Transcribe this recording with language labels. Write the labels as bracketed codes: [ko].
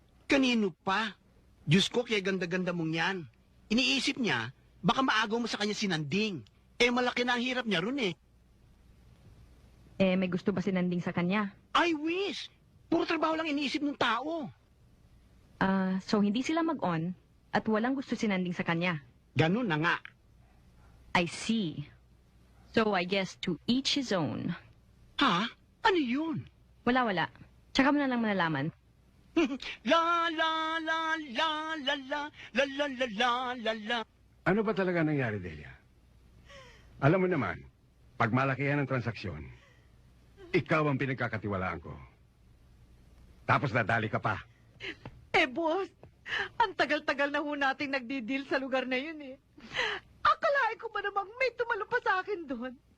[tl] Kanino pa? Diyos ko, kaya ganda-ganda mong yan. Iniisip niya, baka maagaw mo sa kanya si Nanding. Eh, malaki na ang hirap niya ron eh. May gusto ba si Nanding sa kanya? [en] I wish! [tl] Puro trabaho lang iniisip ng tao. So hindi sila mag-on at walang gusto si Nanding sa kanya. Ganun na nga. [en] I see. So I guess to each his own. [tl] Ha? Ano yun? Wala. Tsaka mo na lang malalaman. La la la la la la la la la la la la. Ano ba talaga nangyari, Delia? Alam mo naman, pag malakihan ang transaksyon, ikaw ang pinagkakatiwalaan ko. Tapos nadali ka pa. Eh, boss, ang tagal-tagal na ho nating nagdi-deal sa lugar na yun, eh. Akalain ko ba namang may tumalo pa sa akin doon?